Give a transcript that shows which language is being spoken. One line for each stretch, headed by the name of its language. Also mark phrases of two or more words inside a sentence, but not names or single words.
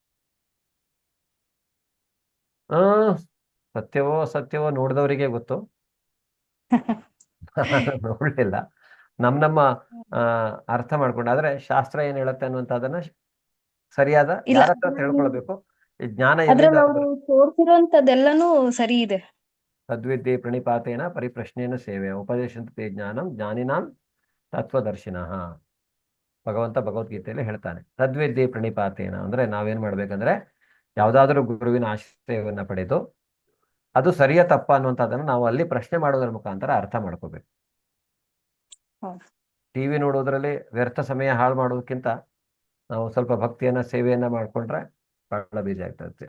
Kannada: ಸತ್ಯವೋ ಅಸತ್ಯವೋ ನೋಡಿದವರಿಗೆ ಗೊತ್ತು. ನೋಡ್ಲಿಲ್ಲ. ನಮ್ಮ ಅರ್ಥ ಮಾಡ್ಕೊಂಡು, ಆದ್ರೆ ಶಾಸ್ತ್ರ ಏನ್ ಹೇಳುತ್ತೆ ಅನ್ನುವಂಥದ್ದನ್ನ ಸರಿಯಾದ ಇಲ್ಲ, ಯಾರ ಹತ್ರ ತಿಳ್ಕೊಳ್ಬೇಕು. ಈ ಜ್ಞಾನ ಅದ್ರಲ್ಲಿ ಎಲ್ಲಿಂದ ಅವರು ತೋರ್ಸಿರೋಂಥದ್ದೆಲ್ಲನೂ ಸರಿ ಇದೆ.
Sanskrit: ತದ್ವಿದ್ಯೆ ಪ್ರಣಿಪಾತೇನ ಪರಿಪ್ರಶ್ನೇನ ಸೇವೆ ಉಪದೇಶಂತೆ ಜ್ಞಾನಂ ಜ್ಞಾನಿನಾಂ ತತ್ವದರ್ಶಿನಃ.
Kannada: ಭಗವಂತ ಭಗವದ್ಗೀತೆಯಲ್ಲಿ ಹೇಳ್ತಾನೆ,
Sanskrit: ತದ್ವಿದ್ಯೆ ಪ್ರಣಿಪಾತೇನ
Kannada: ಅಂದ್ರೆ ನಾವೇನ್ ಮಾಡ್ಬೇಕಂದ್ರೆ ಯಾವ್ದಾದ್ರೂ ಗುರುವಿನ ಆಶ್ರಯವನ್ನ ಪಡೆದು ಅದು ಸರಿಯ ತಪ್ಪ ಅನ್ನುವಂಥದ್ದನ್ನು ನಾವು ಅಲ್ಲಿ ಪ್ರಶ್ನೆ ಮಾಡೋದ್ರ ಮುಖಾಂತರ ಅರ್ಥ ಮಾಡ್ಕೋಬೇಕು. ಟಿವಿ ನೋಡೋದ್ರಲ್ಲಿ ವ್ಯರ್ಥ ಸಮಯ ಹಾಳು ಮಾಡೋದಕ್ಕಿಂತ ನಾವು ಸ್ವಲ್ಪ ಭಕ್ತಿಯನ್ನ ಸೇವೆಯನ್ನ ಮಾಡ್ಕೊಂಡ್ರೆ ಬಹಳ ಬೀಜ ಆಗ್ತದೆ.